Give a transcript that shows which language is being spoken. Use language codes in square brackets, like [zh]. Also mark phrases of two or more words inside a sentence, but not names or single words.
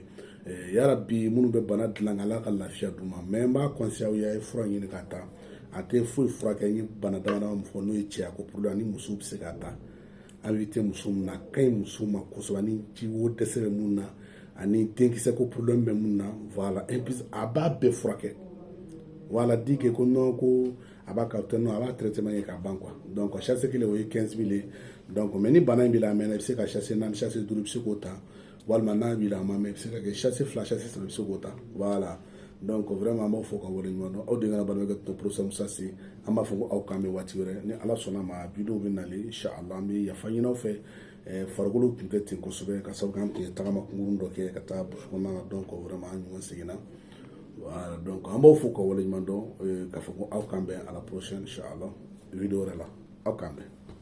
[bm] yarabi minnu bɛ bana dilan ala ka lafiya d'u ma mais n b'a conseiller aw ye a ye fura ɲini ka ta a tɛ foyi furakɛ n ye bana dama dama min fɔ n'o ye cɛya ko problème ani musow bɛ se ka ta invité muso min na a ka ɲi muso ma kosɛbɛ ani jiwo dɛsɛ bɛ mun na ani denkisɛ ko problème bɛ mun na [fr] voilà et puis [bm] a b'a bɛɛ furakɛ [fr] voilà dit que [bm] ko non ko a b'a ka non a b'a traitement kɛ ka ban quoi [fr] donc chasse [bm] kelen o ye 15 000 ye donc mais ni bana in b'i la a mɛnna i bɛ se ka chasse 4 chasse 5 i bɛ se k'o ta walima n'a b'i la a ma mɛn i bɛ se ka kɛ chasse 2 chasse 3 i bɛ se k'o ta [fr] voilà donc vraiment [bm] an b'aw fo ka waleɲuman dɔn aw de kana balimakɛ to professeur Musa Se an b'a fɔ ko aw k'an bɛ waati wɛrɛ ni ala sɔnna ma vidéo bɛ nalen inchallah an bɛ yafa ɲini aw fɛ farikolo tun tɛ ten kosɛbɛ ka sababu kɛ an tun ye tagama kunkurun dɔ kɛ ka taa burusi kɔnɔna na [fr] donc vraiment [bm] an ɲɔgɔn seginna [fr] voilà donc [bm] an b'aw fo ka waleɲuman dɔn k'a fɔ ko aw k'an bɛn [fr] à la prochaine [bm] inchallah vidéo wɛrɛ la aw k'an bɛn